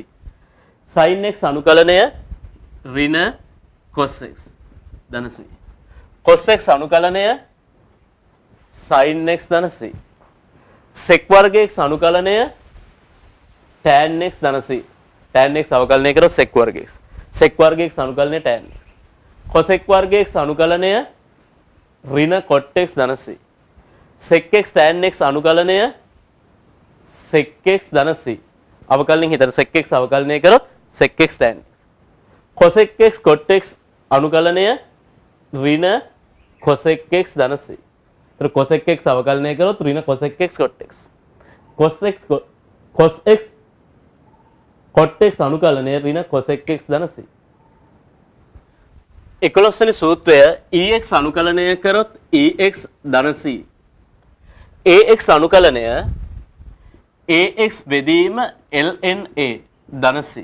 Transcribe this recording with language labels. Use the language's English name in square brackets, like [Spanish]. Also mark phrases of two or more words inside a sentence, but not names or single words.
[Sinhala] sin x අනුකලනය ඍණ cos x ධන c. cos x අනුකලනය sin x ධන c. sec වර්ග x අනුකලනය tan x ධන c. tan x අවකලනය කරොත් sec වර්ග x. sec වර්ග x අනුකලනය tan x. cosec වර්ග x අනුකලනය ඍණ cot x ධන c. sec x tan x අනුකලනය sec x ධන c. අවකලනයෙන් හිතට sec x අවකලනය කරොත් sec x tan x. cosec x cot x අනුකලනය ඍණ cosec x ධන c. ඒතර cosec x අවකලනය කරොත් ඍණ cosec x cot x. cos x cot x අනුකලනය ඍණ cosec x ධන c. 11 වෙනි සූත්‍රය ex අනුකලනය කරොත් ex ධන c. ax අනුකලනය ax බෙදීම ln a ධන c.